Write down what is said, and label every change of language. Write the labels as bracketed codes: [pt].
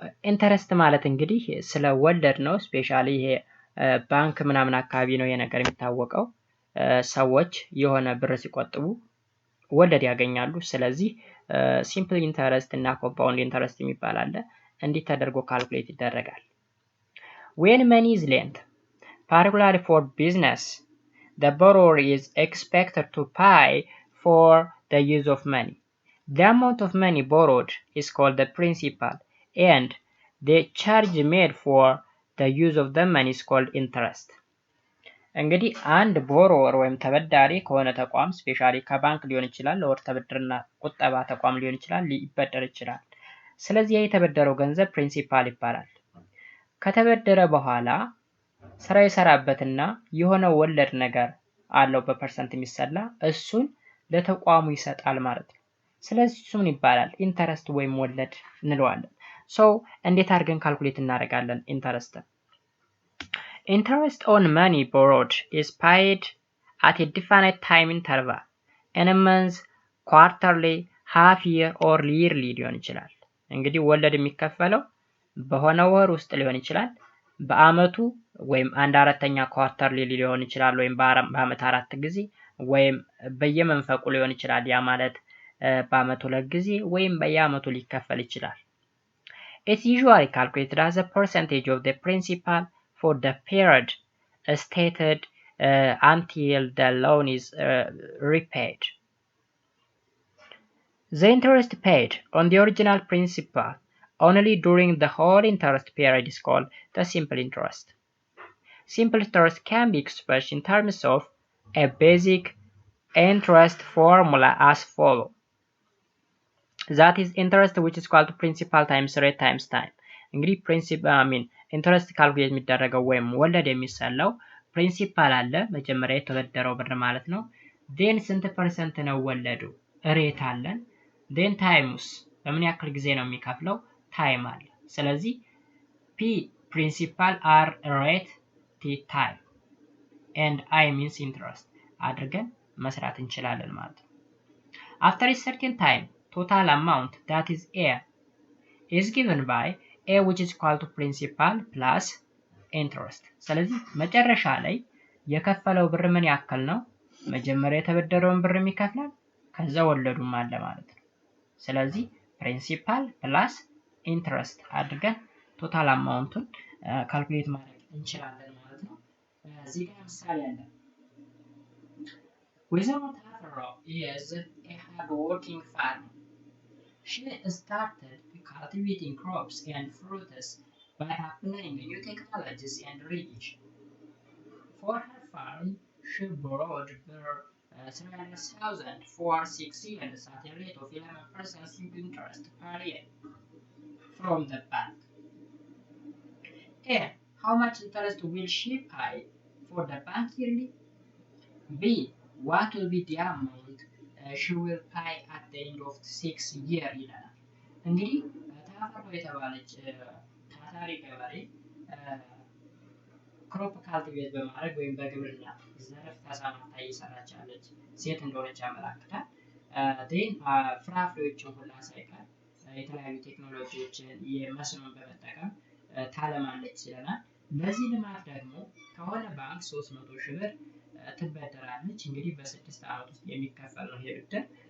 [am] ኢንተረስት ማለት እንግዲህ ስለ ወለድ ነው። ስፔሻሊ ይሄ ባንክ ምናምን አካባቢ ነው የነገር የሚታወቀው። ሰዎች የሆነ ብር ሲቆጥቡ ወለድ ያገኛሉ። ስለዚህ ሲምፕል ኢንተረስት እና ኮምፓውንድ ኢንተረስት የሚባል አለ። እንዲህ ተደርጎ ካልኩሌት ይደረጋል። [en] when money is lent particularly for business the borrower is expected to pay for the use of money. The amount of money borrowed is called the principal and the charge made for the use of the money is called interest. [am] እንግዲህ አንድ ቦሮወር ወይም ተበዳሪ ከሆነ ተቋም ስፔሻሊ ከባንክ ሊሆን ይችላል፣ ወር ተበድርና ቁጠባ ተቋም ሊሆን ይችላል፣ ሊበደር ይችላል። ስለዚህ የተበደረው ገንዘብ ፕሪንሲፓል ይባላል። ከተበደረ በኋላ ስራ የሰራበትና የሆነ ወለድ ነገር አለው በፐርሰንት የሚሰላ እሱን ለተቋሙ ይሰጣል ማለት ነው። ስለዚህ እሱ ምን ይባላል? ኢንተረስት ወይም ወለድ እንለዋለን። እንዴት አድርገን ካልኩሌት እናደርጋለን ኢንተረስትን? [en] Interest on money borrowed is paid at a definite time interval in a month, quarterly, half year or yearly [am] ሊሆን ይችላል። እንግዲህ ወለድ የሚከፈለው በሆነ ወር ውስጥ ሊሆን ይችላል፣ በአመቱ ወይም 1/4ኛ ኳርተርሊ ሊሆን ይችላል፣ ወይም በአመት 4 ጊዜ ወይም በየመንፈቁ ሊሆን ይችላል። ያ ማለት በአመት 2 ጊዜ ወይም በየአመቱ ሊከፈል ይችላል። [en] It's usually calculated as a percentage of the principal for the period stated until the loan is repaid. The interest paid on the original principal only during the whole interest period is called the simple interest. Simple interest can be expressed in terms of a basic interest formula as follows. That is interest which is equal to principal times rate times time. [am] እንግዲህ ኢንተረስት ካልኩሌት የሚደረገው ወይም ወለድ የሚሰላው ፕሪንሲፓል አለ መጀመሪያ የተበደረው ብር ማለት ነው። ዴን ስንት ፐርሰንት ነው ወለዱ ሬት አለን። ዴን ታይምስ በምን ያክል ጊዜ ነው የሚከፍለው ታይም አለ። ስለዚህ [en] ፒ ፕሪንሲፓል አር ሬት ቲ ታይም ኤንድ አይ ሚንስ ኢንትረስት [am] አድርገን መስራት እንችላለን ማለት ነው። [en] After a certain time total amount that is A is given by A which is equal to principal plus interest. [am] ስለዚህ መጨረሻ ላይ የከፈለው ብር ምን ያክል ነው? መጀመሪያ የተበደረውን ብር ይከፍላል ከዛ ወለዱም አለ ማለት ነው። ስለዚህ [en] principal plus interest [am] አድርገን ቶታል አማውንቱን ካልኩሌት ማድረግ እንችላለን ማለት ነው። እዚህ ጋር ምሳሌ አለ። [en] Without Afro is a hard-working farmer. She started cultivating crops and fruits by applying new technologies and irrigation. For her farm, she borrowed 300,000 for 6 years at a rate of 11% simple interest per year from the bank. A. How much interest will she pay for the bank yearly? B. What will be the amount she will pay at the end of 6 years [am] ይላል። እንግዲህ ታፈሮ የተባለች ታታሪ ገበሬ ክሮፕ ካልቲቬት በማድረግ ወይም በግብርና ዘርፍ ተሰማርታ እየሰራች ያለች ሴት እንደሆነች ያመለክታል። ዴን ፍራፍሬዎችን ሁላ ሳይቀር የተለያዩ ቴክኖሎጂዎችን የመስኖን በመጠቀም ታለማለች ይለናል። በዚህ ልማት ደግሞ ከሆነ ባንክ 300 ሺህ ብር ትበደራለች። እንግዲህ በ6 አመት ውስጥ የሚከፈል ነው ይሄ ብድር።